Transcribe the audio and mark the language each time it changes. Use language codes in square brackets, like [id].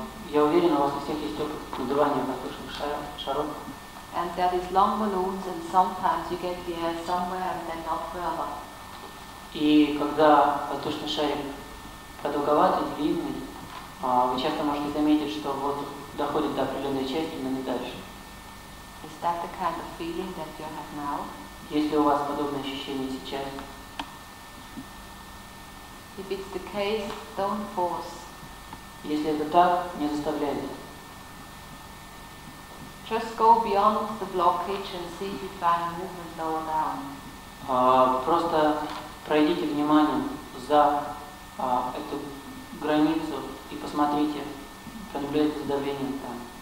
[ru] Я уверен, у вас у всех есть опыт надувания воздушных шаров. [en] And that is long balloons, and sometimes you get the air somewhere and then not further. [ru] И когда воздушный шарик продолговатый, длинный, вы часто можете заметить, что воздух доходит до определенной части, но не дальше. [en] Is that the kind of feeling that you have now? [ru] Есть ли у вас подобное ощущение сейчас? [en] If it's the case, don't force. [ru] Если это так, не заставляйте. [en] Just go beyond the blockage and see if you find movement lower down. [ru] Просто пройдите вниманием за эту границу и посмотрите, пронаблюдайте за давлением там.